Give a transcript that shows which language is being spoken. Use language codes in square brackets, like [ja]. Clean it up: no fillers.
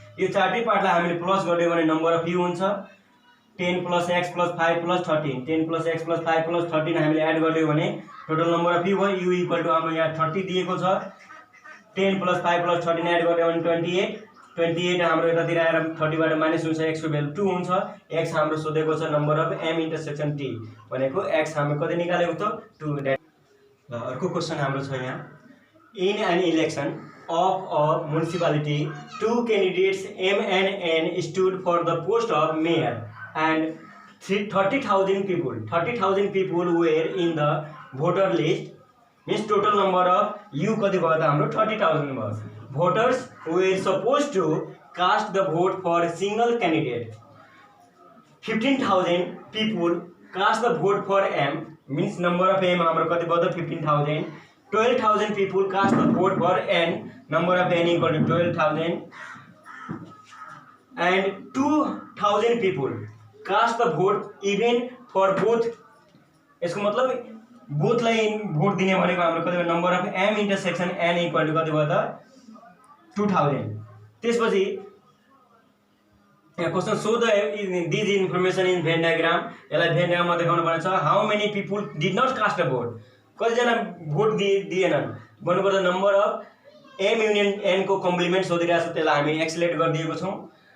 [ne] यो चारटै पार्टलाई हामीले प्लस गर्यो भने नम्बर अफ u हुन्छ 10 plus x plus 5 plus 13, 10 plus x plus 5 plus 13 हामीले एड गर्यो भने टोटल नम्बर अफ u भयो। u इक्वल टु हाम्रो यहाँ 30 दिएको छ, 10 प्लस 5 प्लस 13 एड गर्यो भने 28 हाम्रो यतातिर आएर 30 बाट माइनस हुन्छ, x को भ्यालु 2 हुन्छ। x हाम्रो सोधेको छ number of m intersection t भनेको x हामीले कति निकालेको त 2। ल अर्को क्वेसन हाम्रो छ यहाँ, [en] in an election of a municipality 2 candidates M and N stood for the post of mayor and 30,000 people were in the voter list, means total number of u [ne] कति भयो त हाम्रो 30,000 भयो। [en] voters were supposed to cast the vote for a single candidate, 15,000 people cast the vote for M, means number of M [ne] हाम्रो कति भयो त 15,000। [en] 12,000 people cast the vote for N, number of N equal to 12,000, and 2,000 people cast the vote even for both। [ne] यसको मतलब both लाई vote दिने भनेको हाम्रो कति भयो, [en] number of M intersection N equal to [ne] कति भयो त 2000। त्यसपछि यहाँ question so these information in van diagram, यसलाई भेन डायग्राममा देखाउनु पर्ने छ। [en] how many people did not cast a vote, [ne] कतिजना भोट दिएनन् भन्नुपर्दा number of am union an को कम्प्लिमेन्ट सोधिरहेको छ, त्यसलाई हामी एक्सलेट गरिदिएको छौँ।